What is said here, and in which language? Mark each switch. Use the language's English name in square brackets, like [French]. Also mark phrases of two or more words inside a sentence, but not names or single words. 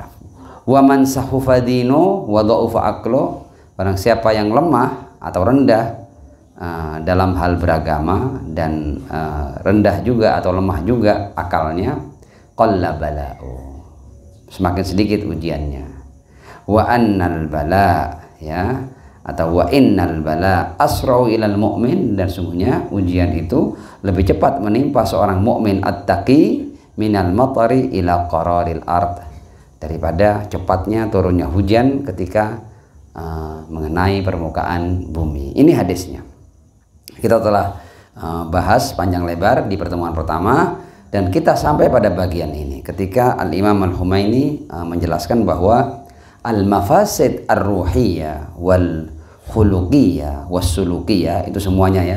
[Arabic] ومن سخف دينه وضعف عقله, [Indonesian] barang siapa yang lemah atau rendah dalam hal beragama dan rendah juga atau lemah juga akalnya, [Arabic] قل بلاؤه, [Indonesian] semakin sedikit ujiannya. [Arabic] وأن البلاء ya, atau وإن البلاء أسرع إلى المؤمن, [Indonesian] dan sungguhnya ujian itu lebih cepat menimpa seorang mukmin [Arabic] التقي من المطر إلى قرار الأرض, [Indonesian] daripada cepatnya turunnya hujan ketika mengenai permukaan bumi. Ini hadisnya. Kita telah bahas panjang lebar di pertemuan pertama dan kita sampai pada bagian ini ketika Al-Imam Al-Humaini menjelaskan bahwa [Arabic] المفاسد الروحية والخلقية والسلوكية [Indonesian] itu semuanya ya.